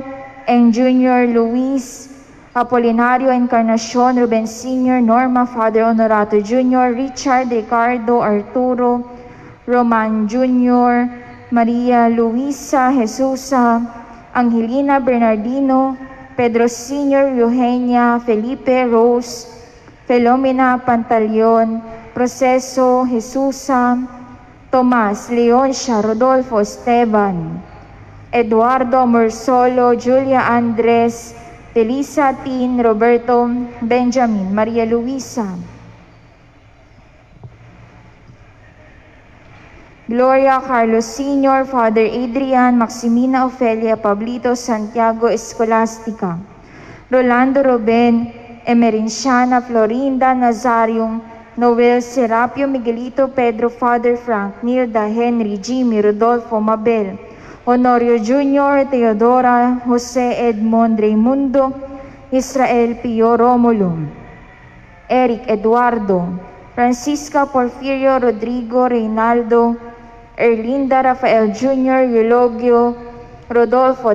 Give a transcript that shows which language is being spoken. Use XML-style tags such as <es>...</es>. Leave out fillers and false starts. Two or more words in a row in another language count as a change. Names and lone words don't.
<en>and Junior Luis, Apolinario Encarnacion, Ruben Sr., Norma, Father Honorato Jr., Richard, Ricardo, Arturo, Roman Jr., Maria Luisa Jesusa, Angelina Bernardino, Pedro Sr., Eugenia, Felipe, Rose, Felomena Pantaleon, Proceso Jesusa, Tomas, Leoncia, Rodolfo Esteban, Eduardo Morsolo, Julia Andres, Telisa Tin, Roberto Benjamin, Maria Luisa, Gloria Carlos Sr., Father Adrian, Maximina Ofelia Pablito, Santiago Escolastica, Rolando Ruben, Emerenciana, Florinda Nazarium, Noel Serapio Miguelito, Pedro, Father Frank, Nilda, Henry, Jimmy, Rodolfo, Mabel, Honorio Jr., Teodora, Jose Edmond, Raimundo, Israel Pio Romulo, Eric Eduardo, Francisca Porfirio Rodrigo Reynaldo, Erlinda Rafael Jr., Eulogio, Rodolfo</en>